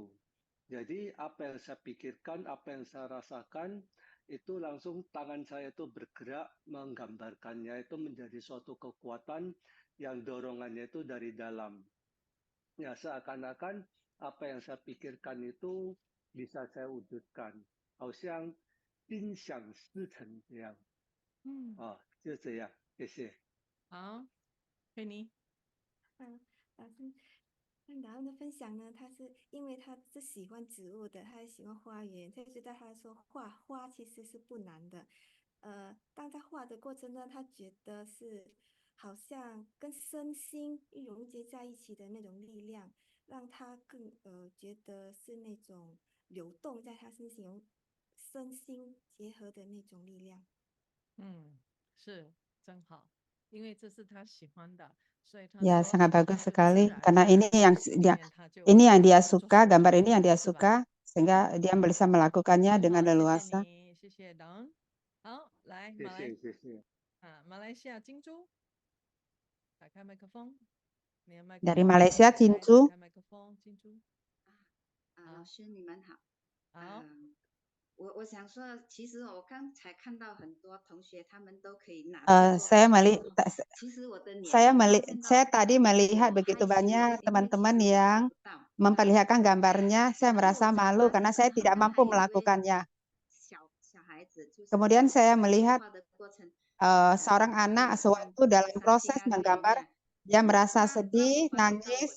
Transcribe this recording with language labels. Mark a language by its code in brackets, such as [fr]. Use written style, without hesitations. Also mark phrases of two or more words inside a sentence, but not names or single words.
[id] Jadi apa yang saya pikirkan, apa yang saya rasakan, itu langsung tangan saya itu bergerak menggambarkannya, itu menjadi suatu kekuatan yang dorongannya itu dari dalam. Ya, seakan-akan apa yang saya pikirkan itu bisa saya wujudkan. [zh] 好像心想事成这样。就这样，谢谢。好，佩妮。老师，看达恩的分享呢，他是因为他是喜欢植物的，他也喜欢花园，所以对他来说画花其实是不难的。当他画的过程中，他觉得是好像跟身心融结在一起的那种力量，让他更觉得是那种流动在他身心结合的那种力量。是真好，因为这是他喜欢的。 [id] Ya, sangat bagus sekali karena ini yang dia suka, gambar ini yang dia suka sehingga dia bisa melakukannya dengan leluasa. [zh] 好，来，马来西亚金珠，打开麦克风。 [id] Dari Malaysia, Cincu. [zh] 老师你们好。好。我想说，其实我刚才看到很多同学他们都可以拿。 [id] Saya tadi melihat begitu banyak teman-teman yang memperlihatkan gambarnya. Saya merasa malu karena saya tidak mampu melakukannya. Kemudian saya melihat seorang anak sewaktu dalam proses menggambar, dia merasa sedih, nangis.